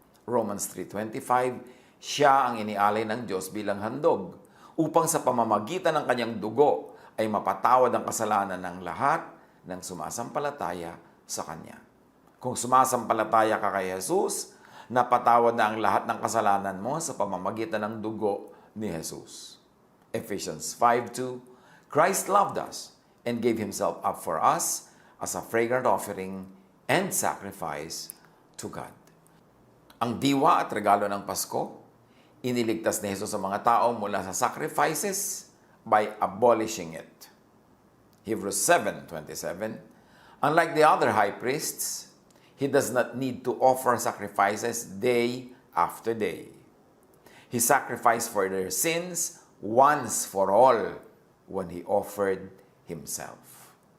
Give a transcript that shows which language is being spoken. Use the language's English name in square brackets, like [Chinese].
[Filipino] Romans 3:25, "Siya ang inialay ng Diyos bilang handog upang sa pamamagitan ng kanyang dugo ay mapatawad ang kasalanan ng lahat ng sumasampalataya sa Kanya." Kung sumasampalataya ka kay Jesus, napatawad na ang lahat ng kasalanan mo sa pamamagitan ng dugo ni Jesus. [English] Ephesians 5:2, "Christ loved us and gave himself up for us as a fragrant offering and sacrifice to God." [Filipino] Ang diwa at regalo ng Pasko, iniligtas ni Jesus sa mga tao mula sa sacrifices [English] by abolishing it. Hebrews 7:27, "Unlike the other high priests, he does not need to offer sacrifices day after day. He sacrificed for their sins once for all when he offered himself."